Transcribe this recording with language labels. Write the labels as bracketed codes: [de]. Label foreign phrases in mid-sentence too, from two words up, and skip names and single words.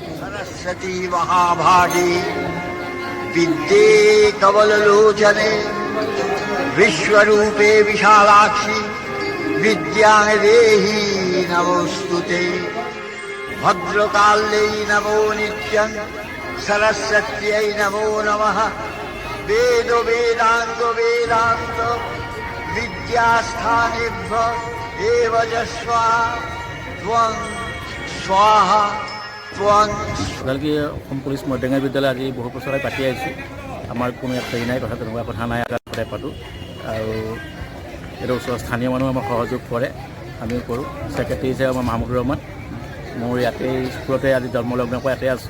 [sa] सरस्वती महाभागे विद्ये कमललोचने विश्वरूपे विशालाक्षी विद्यां देहि नमोस्तुते भद्रकाल्यै नमो नित्यं सरस्वत्यै नमो नमः वेद वेदांत वेदांत विद्यास्थानेभ्यो एव स्वाहा [as] ওদালগুৰি অসম পুলিচ মধ্যমীয়া বিদ্যালয় আজি বহু বছৰে পাতি আহিছোঁ। আমাৰ কোনো এক হেৰি নাই, কথা তেনেকুৱা কথা নাই, সদায় পাতোঁ। আৰু এইটো ওচৰৰ স্থানীয় মানুহ আমাক সহযোগ কৰে, আমিও কৰোঁ। ছেক্ৰেটেৰী হিচাপে আমাৰ মাহমুদুৰ ৰহমান, মোৰ ইয়াতে স্কুলতে আজি জন্মলগ্নৰ পৰা ইয়াতে আছোঁ।